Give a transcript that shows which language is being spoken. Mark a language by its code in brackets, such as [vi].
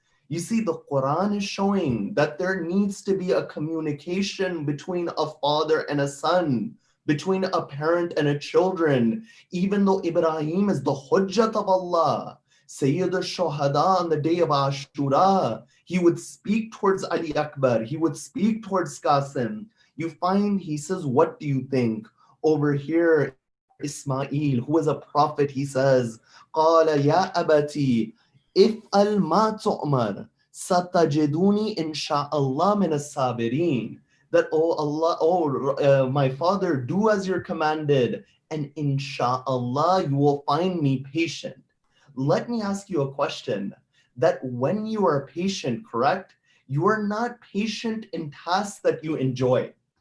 [en] You see, the Quran is showing that there needs to be a communication between a father and a son, between a parent and a children. Even though Ibrahim is the Hujjat of Allah, Sayyid al-Shuhada on the day of Ashura, he would speak towards Ali Akbar, he would speak towards Qasim. You find he says, "What do you think?" Over here, Ismail, who is a prophet, he says, [ar] قَالَ يَا أَبَتِي إِفْعَلْ مَا تُؤْمَرْ سَتَجِدُونِي إِنْ شَاءَ اللَّهِ مِنَ الصَّابِرِينَ. [en] That, "Oh Allah, my father, do as you're commanded, and insha'Allah, you will find me patient." Let me ask you a question. That when you are patient, correct, you are not patient in tasks that you enjoy.